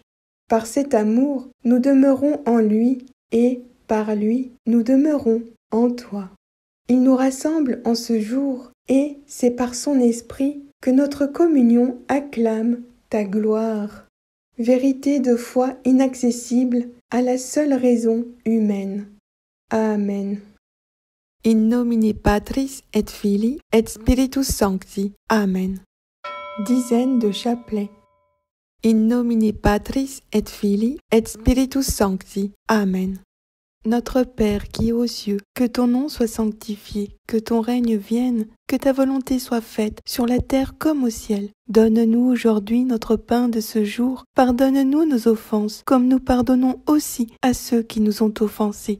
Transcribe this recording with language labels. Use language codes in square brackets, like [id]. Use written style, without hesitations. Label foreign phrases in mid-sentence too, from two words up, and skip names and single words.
[fr] Par cet amour, nous demeurons en lui et, par lui, nous demeurons en toi. Il nous rassemble en ce jour et c'est par son esprit que notre communion acclame ta gloire. Vérité de foi inaccessible à la seule raison humaine. Amen. [la] In nomine Patris et Filii et Spiritus Sancti. Amen. [fr] Dizaine de chapelets. [la] In nomine Patris et Filii et Spiritus Sancti. Amen. [fr] Notre Père qui es aux cieux, que ton nom soit sanctifié, que ton règne vienne, que ta volonté soit faite sur la terre comme au ciel. Donne-nous aujourd'hui notre pain de ce jour. Pardonne-nous nos offenses, comme nous pardonnons aussi à ceux qui nous ont offensés.